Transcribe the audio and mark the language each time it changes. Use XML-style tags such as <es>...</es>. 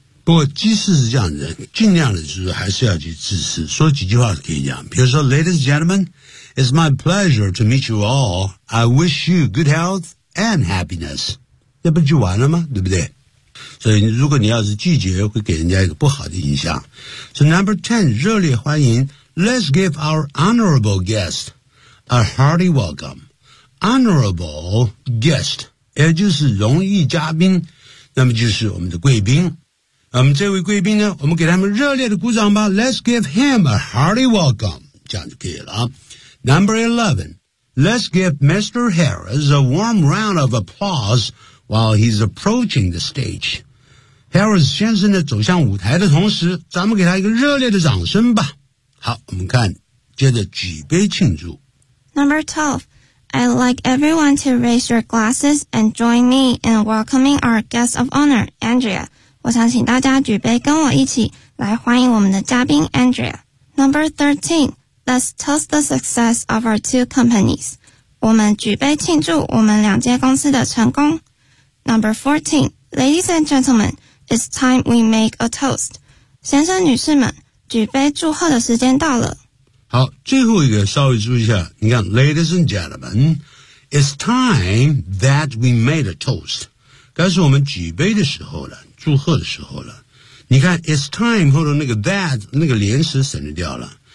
<zh>不过，即使是这样子，尽量的就是还是要去致辞，说几句话可以讲。比如说</zh> <en>,Ladies and gentlemen, it's my pleasure to meet you all. I wish you good health and happiness.</en> <zh>那不就完了吗？对不对？所以如果你要是拒绝会给人家一个不好的印象</zh> <en>So number 10</en> <zh>热烈欢迎</zh> <en>Let's give our honorable guest a hearty welcome</en> <zh>Honorable guest 也就是荣誉嘉宾那么就是我们的贵宾我们这位贵宾呢我们给他们热烈的鼓掌吧</zh> <en>Let's give him a hearty welcome</en> <zh>这样就可以了</zh> <en>Number 11 Let's give Mr.</en> <zh>Harris</zh> <en>a warm round of applauseWhile he's approaching the stage,</en> <zh>Harris 先生呢走向舞台的同时，咱们给他一个热烈的掌声吧。好，我们看，接着举杯庆祝。</zh> <en>Number 12, I'd like everyone to raise your glasses and join me in welcoming our guest of honor, Andrea.</en> <zh>我想请大家举杯跟我一起来欢迎我们的嘉宾 Andrea.</zh> <en>Number 13, let's toast the success of our two companies.</en> <zh>我们举杯庆祝我们两间公司的成功。</zh> <en>Number 14, ladies and gentlemen, it's time we make a toast.</en> <zh>先生女士们举杯祝贺的时间到了。好最后一个稍微注意一下你看</zh> <en>ladies and gentlemen, it's time that we made a toast.</en> <zh>该是我们举杯的时候了祝贺的时候了。你看</zh> <en>it's time,</en> <zh>后头那个 that, 那个连词省略掉了。</zh>